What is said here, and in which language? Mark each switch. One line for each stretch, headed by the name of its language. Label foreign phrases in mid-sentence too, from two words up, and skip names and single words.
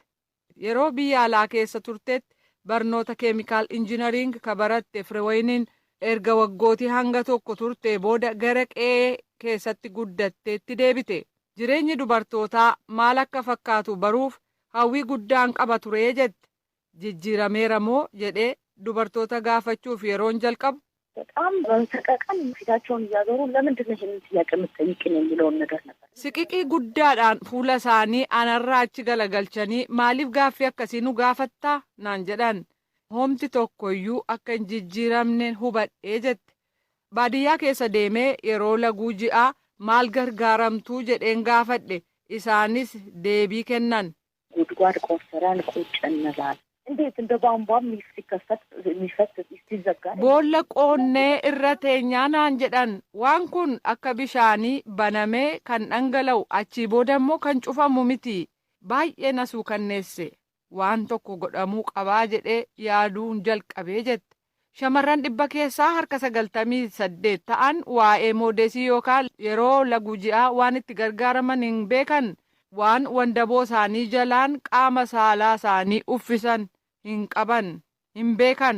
Oromo: Yeroo biyya alaa keessa turteetti barnoota
English: keemikaal injinariing
Oromo: ka baratte Firewayiniin erga waggootii hanga tokko turte booda gara qe'ee keessatti guddatteetti deebite. Jireenyi dubartootaa maal akka fakkaatu baruuf hawwii guddaan qaba ture jette. Jijjiirameera moo jedhee dubartoota gaafachuuf yeroon jalqabu.
Amharic: በጣም በተቀቀን ፊታቸውን እያዞሩ ለምንድን ነው ይሄንን ጥያቄ የምትጠይቅኝ የሚለውን ነገር ነበር።
Oromo: Siqiqii guddaadhaan fuula isaanii anarraa achi galagalchanii maaliif gaaffii akkasii nu gaafattaa naan jedhan. Homti tokkoyyuu akka hin jijjiiramne hubadhee jette. Baadiyyaa keessa deemee yeroo laguu ji'aa maal gargaaramtuu jedheen gaafadhe isaanis deebii kennan.
Amharic: ጉድጓድ ቆፍረን ቁጭ እንላለን። እንዴት እንደ ቧንቧ የሚፈት ሲዘጋ
Oromo: boolla qoonnee irra teenyaa naan jedhan waan kun akka bishaanii banamee kan dhangala'u achii booda immoo kan cufamu miti baay'ee na suukanneesse waan tokko godhamuu qabaa jedhee yaaduun jalqabee jette. Shamarran dhibba keessaa harka 98 ta'an waa'ee moodeesii yookaan yeroo laguu ji'aa waan itti gargaaraman hin beekan waan wandaboo isaanii jalaan qaama saalaa isaanii uffisan hin qaban hin beekan.